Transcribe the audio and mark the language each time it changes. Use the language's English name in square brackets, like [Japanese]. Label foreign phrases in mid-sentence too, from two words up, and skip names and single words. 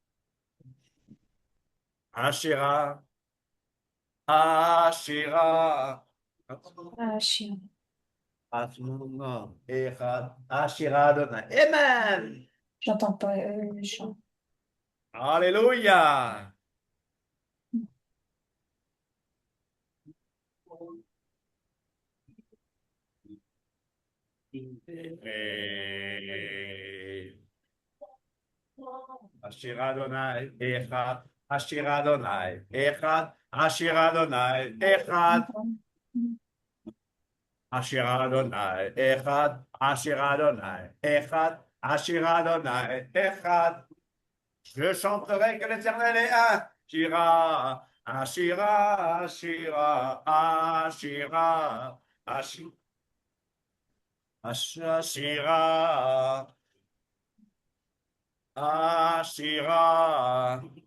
[Hebrew] אשירה. אשירה. [French] Ah, chien. [Hebrew] אחד, אשירה אדוני. Amen. [French] J'entends pas le chant. Alléluia. [Hebrew] אשיר אדוני, אחד, אשיר אדוני, אחד, אשיר אדוני, אחד, אשיר אדוני, אחד, אשיר אדוני, אחד, אשיר אדוני, אחד. [French] Je chanterai que l'Éternel est un. [Hebrew] שירה, אשירה, אשירה, אשירה, אשירה, אשירה, אשירה.